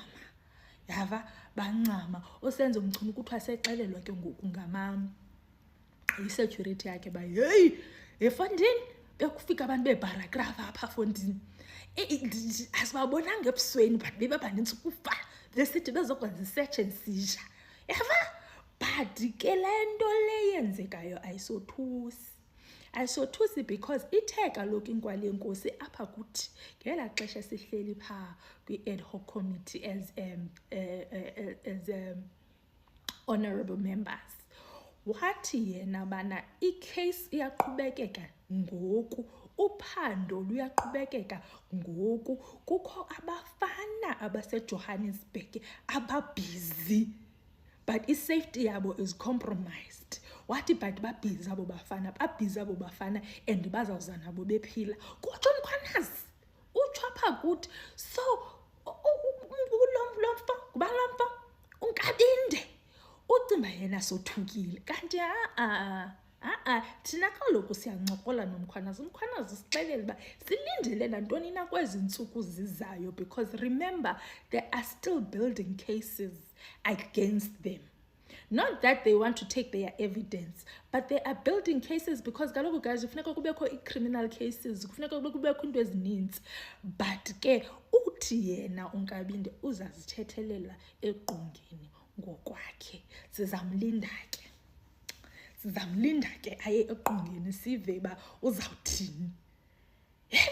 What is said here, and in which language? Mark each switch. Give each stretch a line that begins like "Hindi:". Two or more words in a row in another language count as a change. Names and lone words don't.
Xhosa: Yava bancama uSenzo Mchunu kuthiwa sexelelwa ke ngoku ngamam i-security yakhe ba hey eFondini bekufika abantu bebaragraph apha Fondini. Asibabonanga ebusweni but bebanintsi kufa besithi bezokwenza i-
English: search and seizure.
Xhosa: Yava but ke lento leyenzekayo ayisothusi because ithe kaloku inkwali yenkosi apha kuthi ngela xesha sihleli phaa kwi-
English: ad hoc committee as honorable members.
Xhosa: Wathi yena bana icase iyaqhubekeka ngoku uphando luyaqhubekeka ngoku kukho abafana abaseJohannesburg ababhizi but i-safety yabo
English: is compromised.
Xhosa: Wathi but babhizi abo bafana and bazawuza nabo bephila. Kutsho umkhwanazi utsho apha kuthi so ngubani uNkabinde ucimba yena sothukile kanti thina kaloku siyancokola nomkhwanazi. Umkhwanazi sixelele uba silindele nantoni na kwezi ntsuku zizayo
English: because remember they are still building cases against them. Not that they want to take their evidence, but they are building cases because
Xhosa: kaloku guys kufuneka kubekho i-criminal cases, kufuneka kubekho into ezininzi.
English: But ke uthi yena uNkabinde uzazithethelela eqongeni ngokwakhe.
Xhosa: Sizamlinda ke aye eqongeni sive ba uzawuthini.